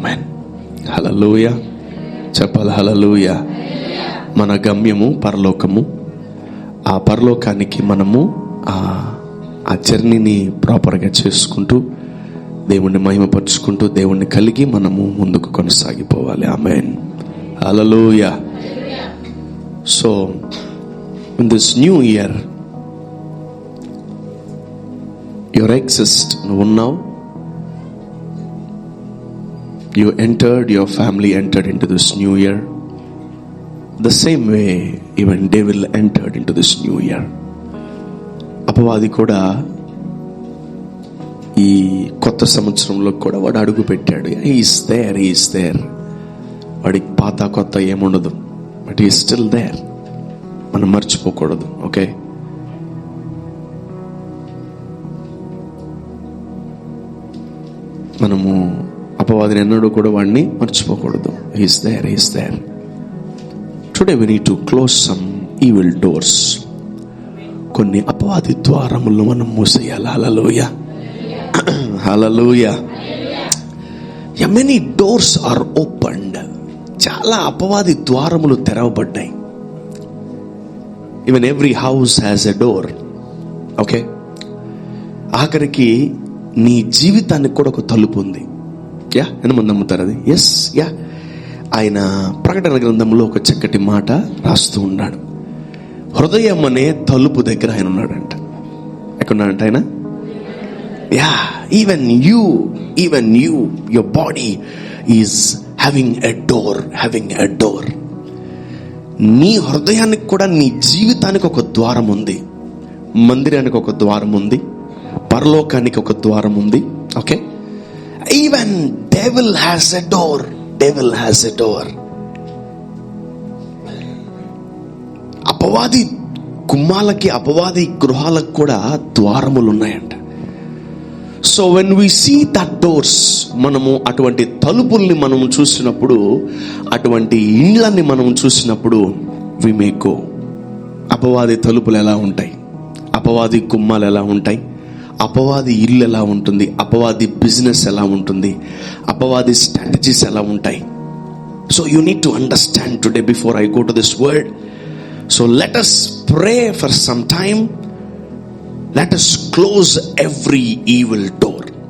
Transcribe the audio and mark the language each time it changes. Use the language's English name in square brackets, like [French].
[Telugu] ఆమేన్. హల్లెలూయా చెప్పాలి. హల్లెలూయా. మన గమ్యము పరలోకము. ఆ పరలోకానికి మనము ఆ జర్నీని ప్రాపర్గా చేసుకుంటూ, దేవుణ్ణి మహిమపరుచుకుంటూ, దేవుణ్ణి కలిగి మనము ముందుకు కొనసాగిపోవాలి. ఆమేన్. హల్లెలూయా. [English] so in this new year, you exist, [Telugu] నువ్వు ఉన్నావు. [English] You entered, your family entered into this new year. The same way even devil entered into this new year. [Telugu] అపవాది కూడా ఈ కొత్త సంవత్సరంలో కూడా వాడు అడుగు పెట్టాడు. [English] he is there. [Telugu] వాడికి పాత కొత్త ఏముండదు, [English] But he is still there. [Telugu] మనం మర్చిపోకూడదు. ఓకే, మనము అపవాదిని ఎన్నడూ కూడా వాడిని మర్చిపోకూడదు. [English] he is there. Today we need to close some evil doors. [Telugu] కొన్ని అపవాది ద్వారములను మనం మూసేయాలి. హల్లెలూయా. హల్లెలూయా. [English] many doors are opened. [Telugu] చాలా అపవాది ద్వారములు తెరవబడ్డాయి. [English] Even every house has a door. [Telugu] Okay, ఆఖరికి నీ జీవితానికి కూడా ఒక తలుపు ఉంది. ఎంతమంది నమ్ముతారు అది? ఎస్. ఆయన ప్రకటన గ్రంథంలో ఒక చక్కటి మాట రాస్తూ ఉన్నాడు. హృదయం అనే తలుపు దగ్గర ఆయన ఉన్నాడంట. ఎక్కడున్నాడంట ఆయన? [English] even you, your body is having a door. [Telugu] నీ హృదయానికి కూడా, నీ జీవితానికి ఒక ద్వారం ఉంది. మందిరానికి ఒక ద్వారం ఉంది. పరలోకానికి ఒక ద్వారం ఉంది. [English] Okay, even devil has a door. [Telugu] అపవాది గుమ్మాలకి, అపవాది గృహాలకు కూడా ద్వారములు ఉన్నాయంట. [English] so when we see that doors, [Telugu] మనము అటువంటి తలుపుల్ని మనము చూసినప్పుడు, అటువంటి ఇండ్లని మనం చూసినప్పుడు, [English] We may go. [Telugu] అపవాది తలుపులు ఎలా ఉంటాయి, అపవాది గుమ్మాలు ఎలా ఉంటాయి, అపవాది ఇల్లు ఎలా ఉంటుంది, అపవాది బిజినెస్ ఎలా ఉంటుంది, అపవాది స్ట్రాటజీస్ ఎలా ఉంటాయి. [English] So you need to understand today before I go to this word. So let us pray for some time. Let us close every evil door.